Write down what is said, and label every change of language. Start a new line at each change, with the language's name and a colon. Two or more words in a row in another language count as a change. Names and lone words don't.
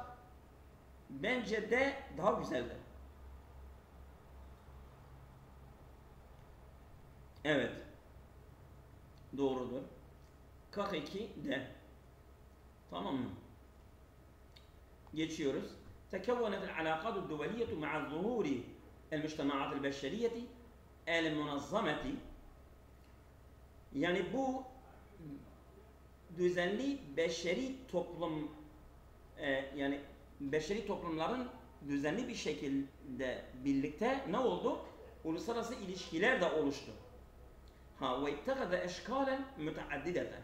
Turkish: Bence de daha güzeldir. Evet. Doğrudur. 42 de. Tamam mı? Geçiyoruz.
Arabic: تكونت العلاقات الدولية مع ظهور المجتمعات البشرية المنظمة.
Turkish: Yani bu düzenli beşeri toplum yani beşeri toplumların düzenli bir şekilde birlikte ne oldu? Uluslararası ilişkiler de oluştu. Ve
Arabic: اتخذ أشكالا متعددة.